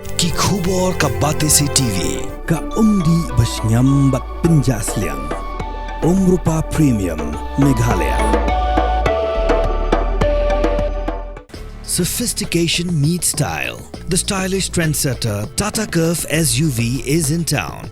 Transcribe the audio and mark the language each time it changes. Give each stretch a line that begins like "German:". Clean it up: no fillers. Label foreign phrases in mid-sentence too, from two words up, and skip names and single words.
Khasi: Yaki khubor ka bate si TV. Ka umdi basnyam bat penjasliang. Rupa Premium Meghalaya.
English: Sophistication meets style. The stylish trendsetter Tata Curve SUV is in town.